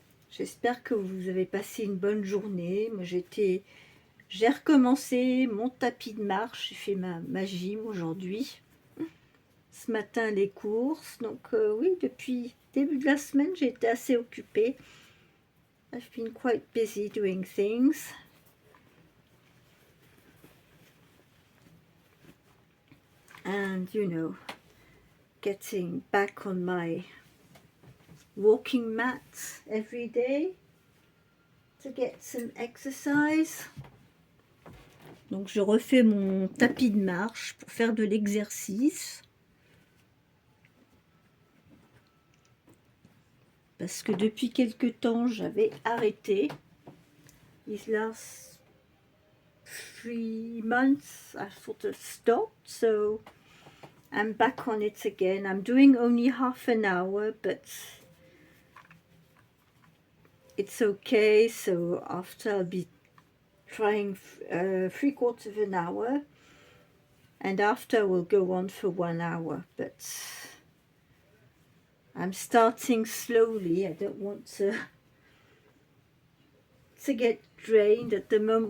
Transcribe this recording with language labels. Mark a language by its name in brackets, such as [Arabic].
[French] J'espère que vous avez passé une bonne journée. Moi j'ai recommencé mon tapis de marche, j'ai fait ma gym aujourd'hui. Ce matin les courses, donc oui, depuis le début de la semaine j'ai été assez occupée. [English] I've been quite busy doing things. And you know, getting back on my walking mat every day to get some exercise. [French] Donc je refais mon tapis de marche pour faire de l'exercice. Parce que depuis quelque temps, j'avais arrêté. [English] These last 3 months, I sort of stopped, so I'm back on it again. I'm doing only half an hour, but it's okay. So after I'll be trying 3/4 of an hour, and after we'll go on for 1 hour, but I'm starting slowly. I don't want to get drained at the moment.